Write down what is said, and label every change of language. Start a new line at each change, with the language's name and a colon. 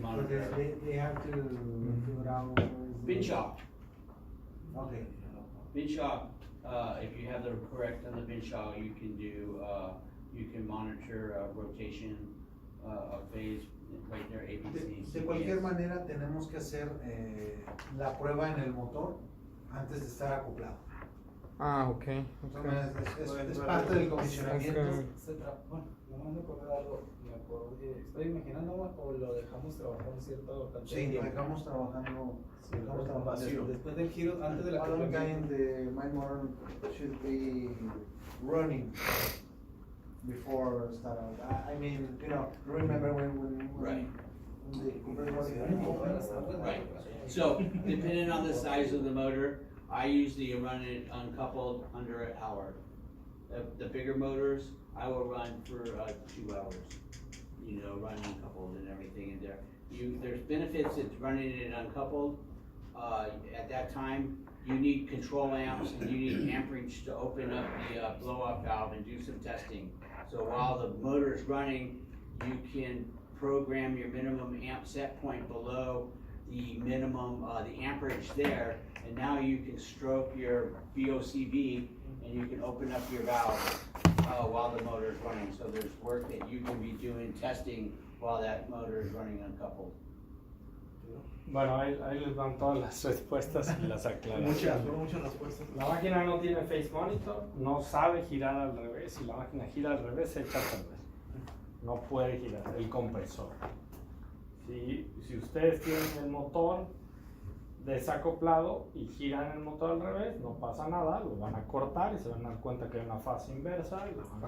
English: monitor. they have to figure out. Bin shop. Okay. Bin shop, if you have the correct on the bin shop, you can do, you can monitor rotation of phase right there, ABC.
Spanish: De cualquier manera tenemos que hacer la prueba en el motor antes de estar acoplado. Ok. Es parte del comisionamiento. Bueno, nomás me acordé de algo, estoy imaginando o lo dejamos trabajando cierto cantidad de Sí, lo tiempo. dejamos trabajando. Después del giro, antes de la
English: How long time the my motor should be running before start out? I mean, remember when Right. the compressor was open? Right, so depending on the size of the motor, I usually run it uncoupled under an hour. The bigger motors, I will run for 2 hours, running uncoupled and everything in there. There's benefits to running it uncoupled. At that time, you need control amps and you need amperage to open up the blow-off valve and do some testing. So while the motor is running, you can program your minimum amp set point below the minimum, the amperage there, and now you can stroke your VOCV and you can open up your valve while the motor is running. So there's work that you can be doing testing while that motor is running uncoupled.
Spanish: Bueno, ahí les van todas las respuestas y las aclaraciones. Muchas respuestas. La máquina no tiene face monitor, no sabe girar al revés. Si la máquina gira al revés, se echa al revés. No puede girar el compresor. Si ustedes tienen el motor desacoplado y giran el motor al revés, no pasa nada, lo van a cortar y se van a dar cuenta que hay una fase inversa, lo van a